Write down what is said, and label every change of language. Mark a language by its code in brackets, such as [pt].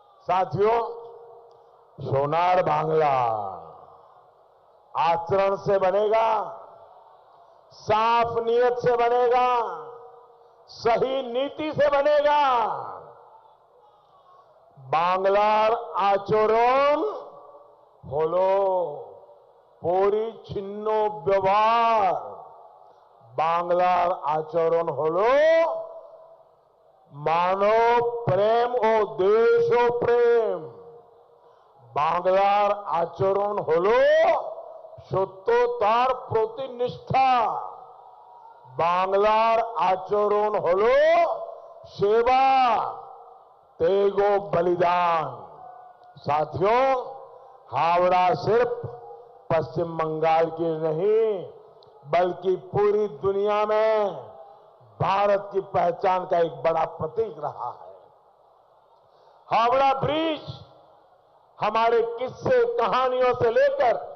[hi] साथियों, सोनार बांग्ला आचरण से बनेगा, साफ नीयत से बनेगा, सही नीति से बनेगा। [bn] बांग्लार आचरण হলো পরিচ্ছন্ন ব্যবহার। বাংলার আচরণ হলো মানব প্রেম ও দেশ প্রেম। বাংলার আচরণ হলো সত্যতার প্রতি নিষ্ঠা। বাংলার আচরণ হলো সেবা, त्याग बलिदान। [hi] साथियों, हावड़ा सिर्फ पश्चिम बंगाल की नहीं बल्कि पूरी दुनिया में भारत की पहचान का एक बड़ा प्रतीक रहा है। हावड़ा ब्रिज हमारे किस्से कहानियों से लेकर